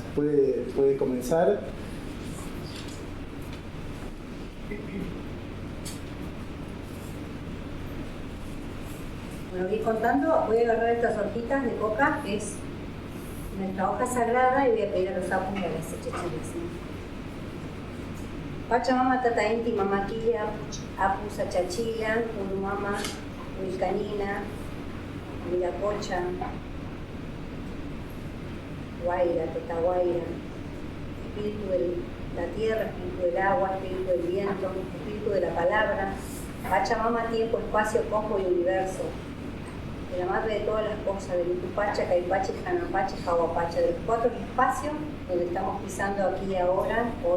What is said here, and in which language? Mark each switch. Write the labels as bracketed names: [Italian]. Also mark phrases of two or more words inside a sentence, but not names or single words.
[Spanish] Puede comenzar. Bueno, voy contando, voy a agarrar estas hojitas de coca, que es nuestra hoja sagrada, y voy a pedir a los apus y a las chechalas. Pachamama tata inti mamaquilla, apu sachachila, urumama, wilcanina, viracocha, guaira, tetaguaira, espíritu de la tierra, espíritu del agua, espíritu del viento, espíritu de la palabra. Pachamama, tiempo, espacio, cosmos y universo. De la madre de todas las cosas, del Utupacha, Caipacha, Janapacha, Jahuapacha, de los 4 espacios donde estamos pisando aquí y ahora, hoy.